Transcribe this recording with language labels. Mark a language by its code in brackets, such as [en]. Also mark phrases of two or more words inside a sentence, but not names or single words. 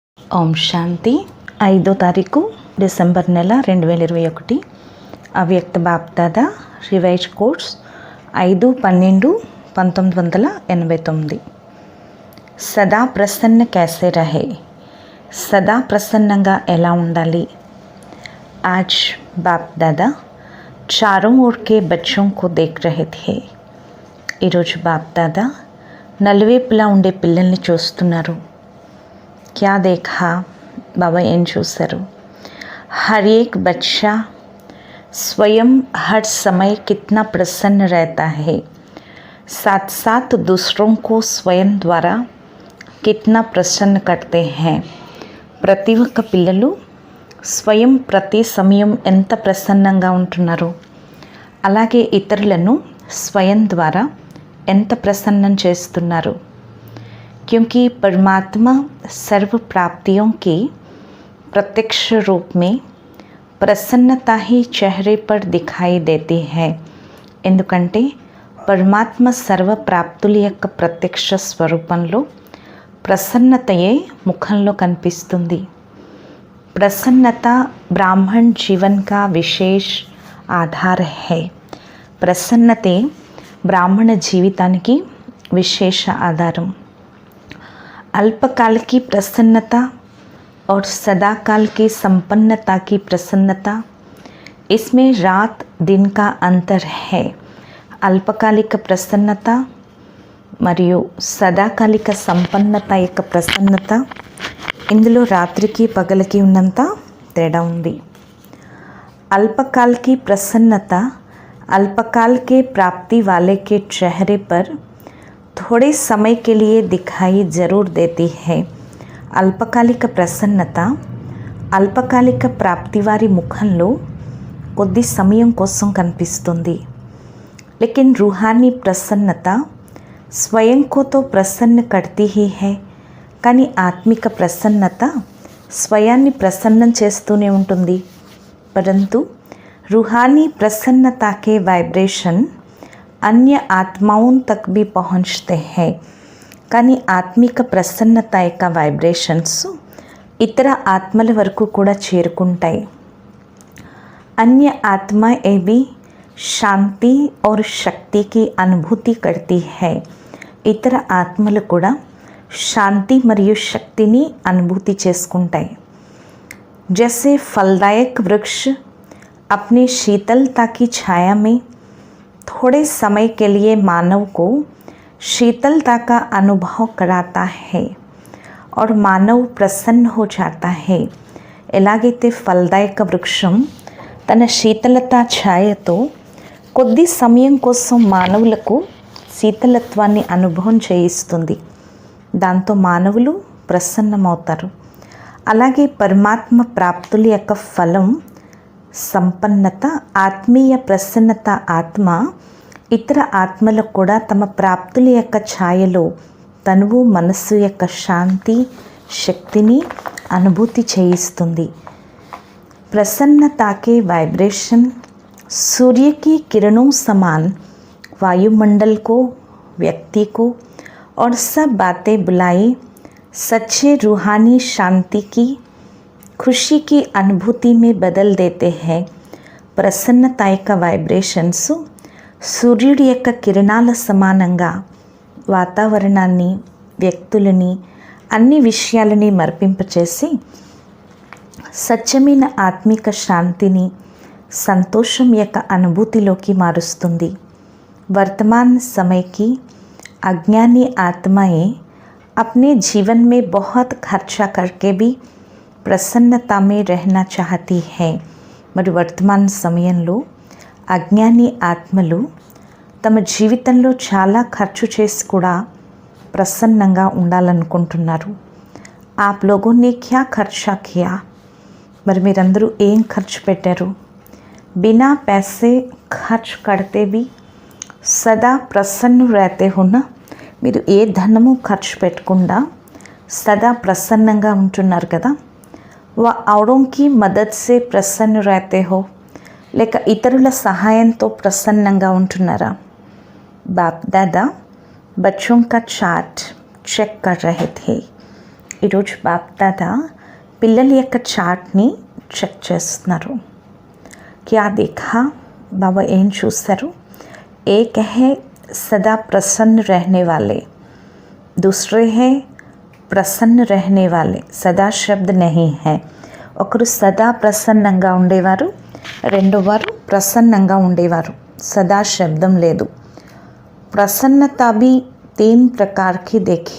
[te] ఓం శాంతి 5వ తారీఖు డిసెంబర్ నెల 2021 అవ్యక్త బాప్దాదా రివైజ్ కోర్స్ 5/12/1989 [hi] सदा प्रसन्न कैसे रहे [te] సదా ప్రసన్నంగా ఎలా ఉండాలి। [hi] आज बाप दादा चारों ओर के बच्चों को देख रहे थे। [te] ఈరోజు బాప్ దాదా నలువైపులా ఉండే పిల్లల్ని చూస్తున్నారు। [hi] क्या देखा बाबा [te] ఏం చూశారు। [hi] हर एक बच्चा स्वयं हर समय कितना प्रसन्न रहता है, साथ साथ दूसरों को स्वयं द्वारा कितना प्रसन्न करते हैं। [te] ప్రతి ఒక్క పిల్లలు స్వయం ప్రతి సమయం ఎంత ప్రసన్నంగా ఉంటున్నారు, అలాగే ఇతరులను స్వయం ద్వారా ఎంత ప్రసన్నం చేస్తున్నారు। [hi] क्योंकि परमात्मा सर्व प्राप्तियों की प्रत्यक्ष रूप में प्रसन्नता ही चेहरे पर दिखाई देती है। [te] ఎందుకంటే పరమాత్మ సర్వ ప్రాప్తుల యొక్క ప్రత్యక్ష స్వరూపంలో ప్రసన్నతయే ముఖంలో కనిపిస్తుంది। [hi] प्रसन्नता ब्राह्मण जीवन का विशेष आधार है। [te] ప్రసన్నతే బ్రాహ్మణ జీవితానికి విశేష ఆధారం। [hi] अल्पकाल की प्रसन्नता और सदाकाल की संपन्नता की प्रसन्नता, इसमें रात दिन का अंतर है। [te] अल्पकालिक प्रसन्नత మరియు సదాకాలిక సంపన్నత యొక్క ప్రసన్నత, ఇందులో రాత్రికి పగలకి ఉన్నంత తేడా ఉంది। [hi] अल्पकाल की प्रसन्नता अल्पकाल के प्राप्ति वाले के चेहरे पर थोड़े समय के लिए दिखाई जरूर देती है। [te] అల్పకాలిక ప్రసన్నత అల్పకాలిక ప్రాప్తి వారి ముఖంలో కొద్ది సమయం కోసం కనిపిస్తుంది। [hi] लेकिन रूहानी प्रसन्नता स्वयं को तो प्रसन्न करती ही है, [te] కానీ ఆత్మిక ప్రసన్నత స్వయాన్ని ప్రసన్నం చేస్తూనే ఉంటుంది। [hi] परंतु रूहानी प्रसन्नता के वाइब्रेशन अन्य आत्माओं तक भी पहुँचते हैं, [te] కానీ ఆత్మిక ప్రసన్నత యొక్క వైబ్రేషన్స్ ఇతర ఆత్మల వరకు కూడా చేరుకుంటాయి। [hi] अन्य आत्मा ये भी शांति और शक्ति की अनुभूति करती है। [te] ఇతర ఆత్మలు కూడా శాంతి మరియు శక్తిని అనుభూతి చేసుకుంటాయి। [hi] जैसे फलदायक वृक्ष अपनी शीतलता की छाया में थोड़े समय के लिए मानव को शीतलता का अनुभव कराता है और मानव प्रसन्न हो जाता है। [te] ఎలాగైతే ఫలదాయక వృక్షం తన శీతలత ఛాయతో కొద్ది సమయం కోసం మానవులకు శీతలత్వాన్ని అనుభవం చేయిస్తుంది, దాంతో మానవులు ప్రసన్నమవుతారు। అలాగే పరమాత్మ ప్రాప్తుల యొక్క ఫలం సంపన్నత, ఆత్మీయ ప్రసన్నత ఆత్మ ఇతర ఆత్మలకు కూడా తమ ప్రాప్తుల యొక్క ఛాయలో తనువు మనస్సు యొక్క శాంతి శక్తిని అనుభూతి చేయిస్తుంది। [hi] प्रसन्नता के वाइब्रेशन सूर्य की किरणों समान वायुमंडल को, व्यक्ति को और सब बातें बुलाए सच्चे रूहानी शांति की खुशी की अनुभूति में बदल देते हैं। [te] ప్రసన్నత యొక్క వైబ్రేషన్స్ సూర్యుడి యొక్క కిరణాల సమానంగా వాతావరణాన్ని, వ్యక్తులని, అన్ని విషయాలని మర్పింపచేసి సత్యమైన ఆత్మిక శాంతిని, సంతోషం యొక్క అనుభూతిలోకి మారుస్తుంది। [hi] वर्तमान समय की अज्ञानी आत्माएं अपने जीवन में बहुत खर्चा करके भी प्रसन्नता में रहना चाहती हैं। [te] మరి వర్తమాన సమయంలో అజ్ఞాని ఆత్మలు తమ జీవితంలో చాలా ఖర్చు చేసి కూడా ప్రసన్నంగా ఉండాలనుకుంటున్నారు। [hi] आप लोगों ने क्या खर्चा किया, [te] మరి మీరందరూ ఏం ఖర్చు పెట్టారు। [hi] बिना पैसे खर्च करते भी सदा प्रसन्न रहते हो ना, [te] మీరు ఏ ధనము ఖర్చు పెట్టకుండా సదా ప్రసన్నంగా ఉంటున్నారు కదా। [hi] व औरों की मदद से प्रसन्न रहते हो, [te] లేక ఇతరుల సహాయంతో ప్రసన్నంగా ఉంటున్నారా। [hi] बाप दादा बच्चों का चार्ट चेक कर रहे थे। [te] ఈరోజు బాప్ దాదా పిల్లల యొక్క చార్ట్ని చెక్ చేస్తున్నారు. [hi] क्या देखा, [te] బాబా ఏం చూస్తారు? [hi] एक है सदा प्रसन्न रहने वाले, दूसरे है ప్రసన్న रहने वाले. सदा शब्द नहीं है. [te] ఒకరు సదా ప్రసన్నంగా ఉండేవారు, రెండోవారు ప్రసన్నంగా ఉండేవారు. సదా శబ్దం లేదు. [hi] ప్రసన్నత भी 3 प्रकार की देखी.